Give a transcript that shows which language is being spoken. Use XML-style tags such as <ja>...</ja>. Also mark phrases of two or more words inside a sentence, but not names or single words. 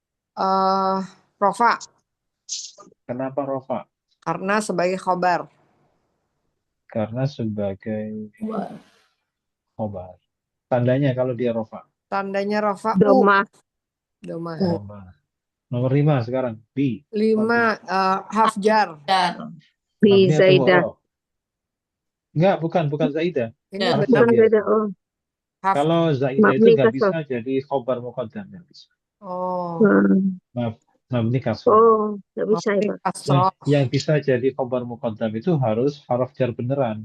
<id>Rofa Kenapa rofa? karena sebagai khobar. Karena sebagai khobar. Tandanya kalau dia rofa. Tandanya rofa Domah. Domah. Domah. Nomor 5 sekarang. Bi. 5 hafjar. Bi Mabni atau Zaidah. mu'rab? Enggak, bukan Zaidah. Ini Harf Bukan jar beda. biasa. Oh, haf. Kalau Zaidah itu mabni nggak kasroh. bisa jadi</id> <ar>khobar muqaddam,</ar> <id>nggak bisa. Oh,</id> <ar>Mabni kasroh.</ar> <id>Oh, nggak bisa ya, mabni Pak. kasroh. Yang bisa jadi</id> <ar>khobar muqaddam</ar> <id>itu harus</id> <ar>harf jar</ar> <id>beneran.</id>